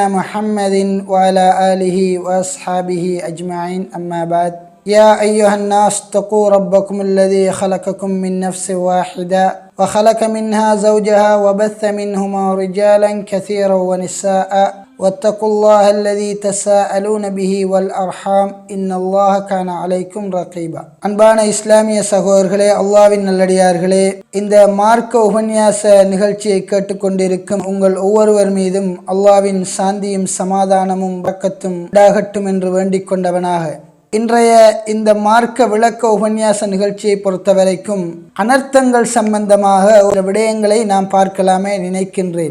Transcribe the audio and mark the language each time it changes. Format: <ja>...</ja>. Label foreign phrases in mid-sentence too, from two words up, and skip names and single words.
<ar>محمد وعلى آله وأصحابه أجمعين أما بعد يا أيها الناس اتقوا ربكم الذي خلقكم من نفس واحدة وخلق منها زوجها وبث منهما رجالا كثيرا ونساء واتقوا الله الذي تساءلون به والأرحام إن الله كان عليكم رقيبا.</ar> <ta>அன்பான இஸ்லாமிய சகோதரர்களே, அல்லாஹ்வின் நல்லடியார்களே, இந்த மார்க்க உபன்யாச நிகழ்ச்சியை கேட்டுக்கொண்டிருக்கும் உங்கள் ஒவ்வொருவர் மீதும் அல்லாஹ்வின் சாந்தியும் சமாதானமும் பரக்கத்தும் உண்டாகட்டும் என்று வேண்டிக் கொண்டவனாக இன்றைய இந்த மார்க்க விளக்க உபன்யாச நிகழ்ச்சியை பொறுத்தவரைக்கும் அனர்த்தங்கள் சம்பந்தமாக ஒரு விடயங்களை நாம் பார்க்கலாமே நினைக்கின்றேன்.</ta>